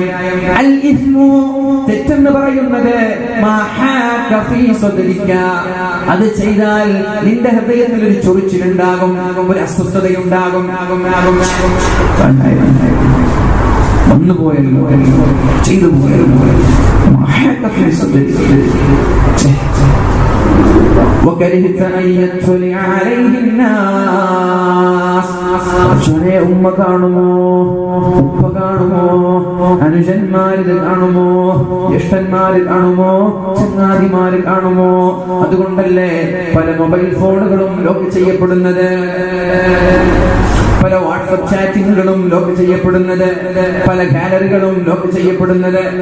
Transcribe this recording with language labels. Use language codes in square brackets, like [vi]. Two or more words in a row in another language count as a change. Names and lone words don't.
[ar] الإثم, [ml] തെറ്റെന്ന് പറയുന്നത് അത് ചെയ്താൽ നിന്റെ ഹൃദയത്തിൽ ഒരു ചൊറിച്ചിലുണ്ടാകും, ഒരു അസ്വസ്ഥതയുണ്ടാകും. വന്നുപോയല്ലോ, ചെയ്തു പോയല്ലോ. [ar] وكرهت أن يطلع عليه الناس, [ml] ഉമ്മ കാണുമോ, ഉപ്പ കാണുമോ, അനുജന്മാരിൽ കാണുമോ, ജ്യേഷ്ഠന്മാരിൽ കാണുമോ, ചങ്ങാതിമാരിൽ കാണുമോ? അതുകൊണ്ടല്ലേ പല [en] mobile phones [ml] ലോക്ക് ചെയ്യപ്പെടുന്നത്, പല വാട്സ്ആപ്പ് ചാറ്റിങ്ങുകളും ലോക്ക് ചെയ്യപ്പെടുന്നത്, പല ഗാലറികളും ലോക്ക് ചെയ്യപ്പെടുന്നത്.